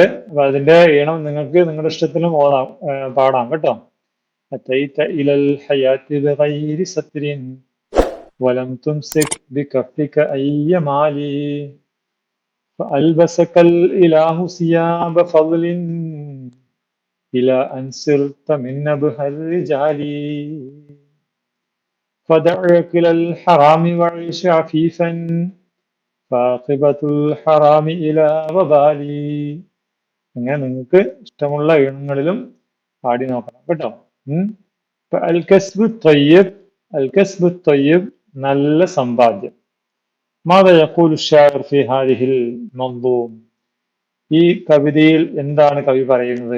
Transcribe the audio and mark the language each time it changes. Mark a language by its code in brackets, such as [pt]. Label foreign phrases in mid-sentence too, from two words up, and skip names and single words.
[ml] അപ്പൊ അതിന്റെ ഈണം നിങ്ങൾക്ക് നിങ്ങളുടെ ഇഷ്ടത്തിലും പാടാം കേട്ടോ. [ar] أتيت إلى الحياة بغير ستر ولم تمسك بكفك أي مالي فألبسك الإله ثياب فضل إلى أن صرت من أبهى الرجال فدع أكل الحرام وعيش عفيفا فعاقبة الحرام إلى وبالي. [ml] അങ്ങനെ നിങ്ങൾക്ക് ഇഷ്ടമുള്ള ഈണങ്ങളിലും പാടി നോക്കണം കേട്ടോ. [ar] الكسب طيب, [ml] നല്ല സമ്പാദ്യം. [ar] ماذا يقول شاعر في هذه المنظوم. [ml] ഈ കവിതയിൽ എന്താണ് കവി പറയുന്നത്?